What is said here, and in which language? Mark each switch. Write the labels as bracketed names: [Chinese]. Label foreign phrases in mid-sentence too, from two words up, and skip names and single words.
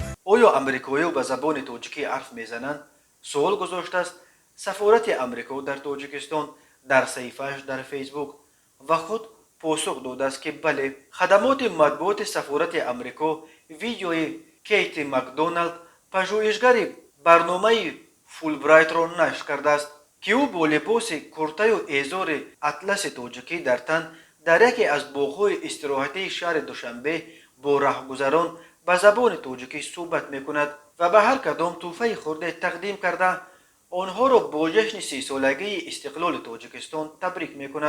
[Persian] آیا امریکایی به زبان تاجیکی حرف میزنند؟ سوال گذاشته است سفارت امریکا در تاجیکستان در صفحه‌اش در فیسبوک و خود پاسخ داده است که بله. خدمات مطبوعات سفارت امریکا ویدیوی کیتی مکدونالد [Tajik] пажӯҳишгари барномаи фулбрайтро нашр кардааст, ки ӯ бо либоси куртаю эзори атласи тоҷикӣ дар тан дар яке аз боғҳои истироҳатии шаҳри Душанбе бо раҳгузарон ба забони тоҷикӣ суҳбат мекунад ва ба ҳар кадом тӯҳфаи хурде тақдим карда онҳоро бо ҷашни 30-солагии истиқлоли Тоҷикистон табрик мекунад.